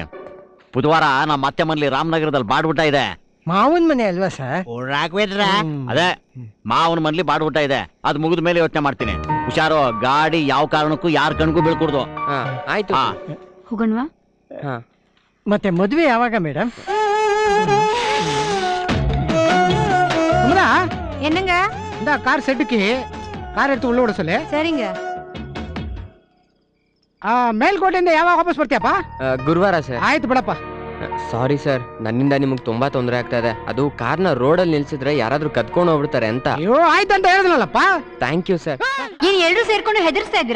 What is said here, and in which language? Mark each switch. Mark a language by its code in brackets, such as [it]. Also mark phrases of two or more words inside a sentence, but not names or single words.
[kn] ಬುಧವಾರ ನಮ್ಮ ಅತ್ತೆ ಮನೇಲಿ ರಾಮನಗರದಲ್ಲಿ ಬಾಡ್ಬಿಟ್ಟ ಇದೆ. ಮಾವನ್ ಮನೆ ಅಲ್ವಾ ಸರ್? ರಾಘವೇಂದ್ರ. ಅದೇ ಮಾವನ ಮನೇಲಿ ಬಾಡ್ಬಿಟ್ಟ ಇದೆ. ಅದು ಮುಗಿದ ಮೇಲೆ ಯೋಚನೆ ಮಾಡ್ತೀನಿ. ಹುಷಾರು, ಗಾಡಿ ಯಾವ ಕಾರಣಕ್ಕೂ ಯಾರ ಕಣ್ಗೂ ಬೀಳ್ಕೊಡ್ದು. ಆಯ್ತು. ಹೋಗೋಣವಾ? ಮತ್ತೆ ಮದ್ವೆ ಯಾವಾಗ ಮೇಡಮ್? [ta] என்னங்க இந்த கார் செட்டுக்கு கார் எடுத்து உள்ள விட சொல்லு. சரிங்க. [kn] ಮೇಲ್ಕೋಟೆಯಿಂದ ಯಾವಾಗ ವಾಪಸ್ ಬರ್ತೀಯಪ್ಪ? ಗುರುವಾರ ಸರ್. ಆಯ್ತು ಬಿಡಪ್ಪ. [en] sorry sir, [kn] ನನ್ನಿಂದ ನಿಮಗೆ ತುಂಬಾ ತೊಂದರೆ ಆಗ್ತಾ ಇದೆ. ಅದು ಕಾರ್ನ ರೋಡಲ್ಲಿ ನಿಲ್ಸಿದ್ರೆ ಯಾರಾದ್ರೂ ಕದ್ಕೊಂಡು ಹೋಗ್ಬಿಡ್ತಾರೆ ಅಂತ. ಅಯ್ಯೋ ಆಯ್ತಂತ ಹೇಳಿದ್ನಲ್ಲಪ್ಪ. [en] thank you sir. [kn] ಏನ್ ಎಲ್ರು ಸೇರ್ಕೊಂಡು ಹೆದರ್ಸ್ತಾ ಇದ್ದೀರಾ?